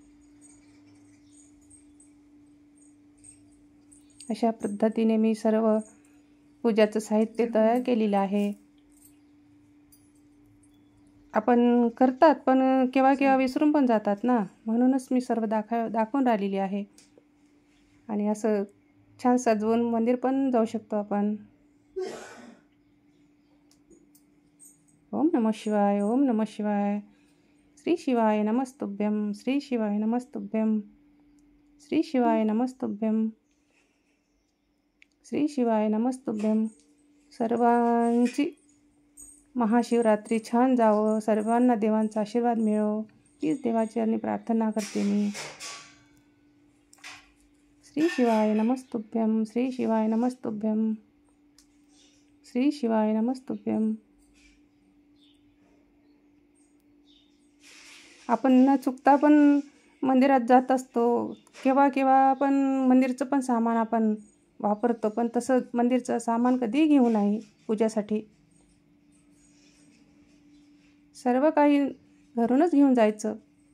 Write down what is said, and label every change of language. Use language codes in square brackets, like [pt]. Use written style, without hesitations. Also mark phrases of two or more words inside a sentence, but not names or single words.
[mr] अशा पद्धतीने मी सर्व पूजाचं साहित्य तयार केलेलं आहे. आपण करतात पण केव्हा केव्हा विसरून पण जातात ना, म्हणूनच मी सर्व दाखवून राहिलेली आहे. आणि असं छान सजवून मंदिर पण जाऊ शकतो आपण. [sa] ओम नमः शिवाय, ओम नमः शिवाय. श्री शिवाय नमस्तुभ्यं, श्री शिवाय नमस्तुभ्यं, श्री शिवाय नमस्तुभ्यं, श्री शिवाय नमस्तुभ्यं. [mr] सर्वांची महाशिवरात्री छान जावं, सर्वांना देवांचा आशीर्वाद मिळो, हीच देवाचरणी प्रार्थना करते मी. [sa] श्री शिवाय नमस्तुभ्यं, श्री शिवाय नमस्तुभ्यं, श्री शिवाय नमस्तुभ्यं. [mr] आपण न चुकता पण मंदिरात जात असतो. केव्हा केव्हा आपण मंदिरचं पण सामान आपण वापरतो, पण तसं मंदिरचं सामान कधीही घेऊ नये पूजासाठी. सर्व काही घरूनच घेऊन जायचं.